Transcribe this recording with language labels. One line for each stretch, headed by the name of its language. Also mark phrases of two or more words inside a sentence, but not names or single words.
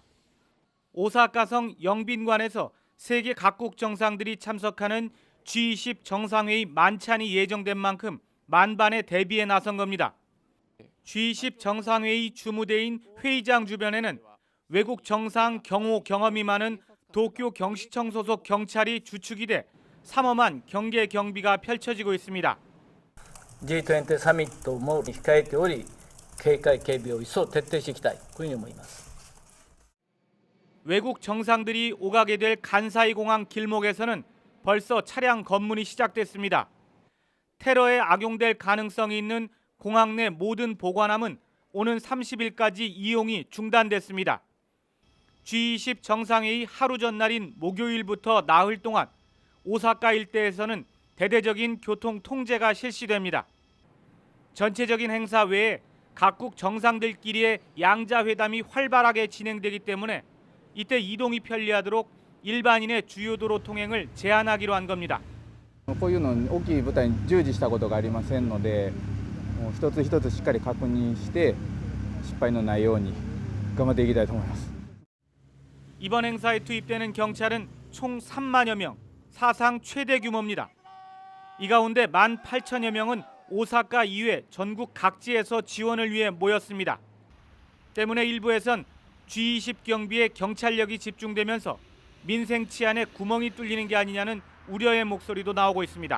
Korean: 오사카성 영빈관에서 세계 각국 정상들이 참석하는 G20 정상회의 만찬이 예정된 만큼 만반의 대비에 나선 겁니다. G20 정상회의 주무대인 회의장 주변에는 외국 정상 경호 경험이 많은 도쿄 경시청 소속 경찰이 주축이 돼 삼엄한 경계 경비가 펼쳐지고 있습니다.
Japanese: G20 サミットも控えており、警戒警備を一層徹底していきたい、こういうふうに思います。
Korean: 외국 정상들이 오가게 될 간사이 공항 길목에서는 벌써 차량 검문이 시작됐습니다. 테러에 악용될 가능성이 있는 공항 내 모든 보관함은 오는 30일까지 이용이 중단됐습니다. G20 정상회의 하루 전날인 목요일부터 나흘 동안 오사카 일대에서는 대대적인 교통 통제가 실시됩니다. 전체적인 행사 외에 각국 정상들끼리의 양자회담이 활발하게 진행되기 때문에 이때 이동이 편리하도록 일반인의 주요 도로 통행을 제한하기로 한 겁니다.
Japanese: こういうの大きい舞台に従事したことがありませんので、一つ一つしっかり確認して失敗のないように頑張っていきたいと思います。
Korean: 이번 행사에 투입되는 경찰은 총 3만여 명, 사상 최대 규모입니다. 이 가운데 18,000여 명은 오사카 이외 전국 각지에서 지원을 위해 모였습니다. 때문에 일부에선 G20 경비에 경찰력이 집중되면서 민생 치안에 구멍이 뚫리는 게 아니냐는 우려의 목소리도 나오고 있습니다.